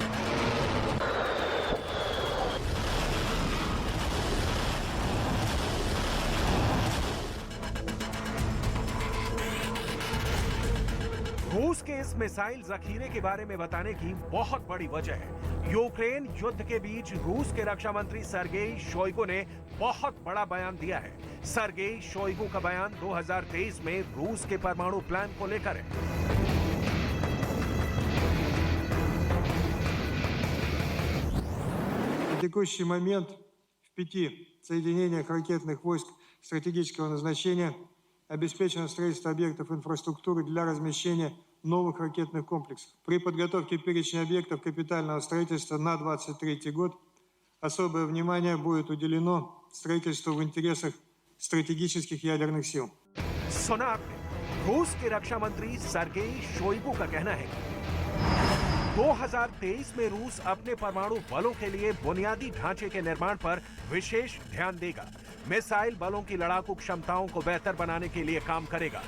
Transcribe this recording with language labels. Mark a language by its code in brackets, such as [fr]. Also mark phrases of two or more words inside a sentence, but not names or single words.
[hi] रूस के इस मिसाइल जखीरे के बारे में बताने की बहुत बड़ी वजह है। यूक्रेन युद्ध के बीच रूस के रक्षा मंत्री सर्गेई शोइगु ने बहुत बड़ा बयान दिया है। सर्गेई शोइगु का बयान 2023 में रूस के परमाणु प्लान को लेकर है। [ru] На текущий момент в 5 соединениях ракетных войск стратегического назначения обеспечено строительство объектов инфраструктуры для размещения новых ракетных комплексов. При подготовке перечня объектов капитального строительства на 2023 год особое внимание будет уделено строительству в интересах стратегических ядерных сил. [hi] सुना आपने, रूस के रक्षा मंत्री सर्गेई शोइगु का कहना है कि 2023 में रूस अपने परमाणु बलों के लिए बुनियादी ढांचे के निर्माण पर विशेष ध्यान देगा। मिसाइल बलों की लड़ाकू क्षमताओं को बेहतर बनाने के लिए काम करेगा।